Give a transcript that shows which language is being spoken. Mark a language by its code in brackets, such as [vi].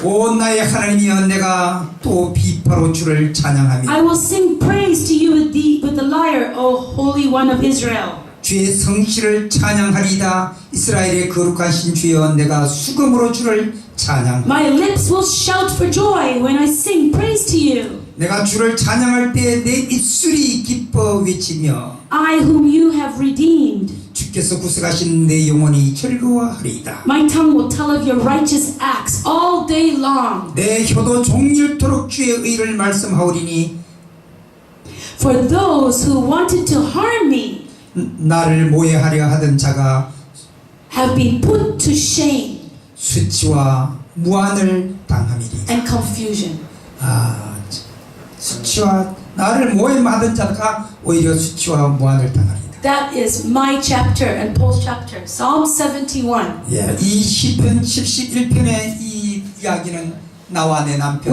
[ko] 오 나의 하나님이여 내가 또 비파로 주를 찬양하며 [en] I will sing praise to you with the lyre, O Holy One of Israel. [ko] 주의 성실을 찬양하리이다. 이스라엘의 거룩한 신 주여 내가 수금으로 주를 찬양. [en] My lips will shout for joy when I sing praise to you. [ko] 내가 주를 찬양할 때 내 입술이 기뻐 외치며 [en] I whom you have redeemed. [ko] 주께서 구속하신 내 영혼이 즐거워하리이다. [en] My tongue will tell of your righteous acts all day long. [ko] 내 혀도 종일토록 주의 의를 말씀하오리니 [en] For those who wanted to harm me [ko] 나를 모해하려 하던 자가 [en] have been put to shame [ko] 수치와 무한을 당함이리. [en] and confusion. [ko] 수치와 나를 모함하던 자가 오히려 수치와 무한을 당합니다. [en] That is my chapter and Paul's chapter, Psalm 71. [ko] 예, 이 시편 11편의 이 이야기는 나와 내 남편.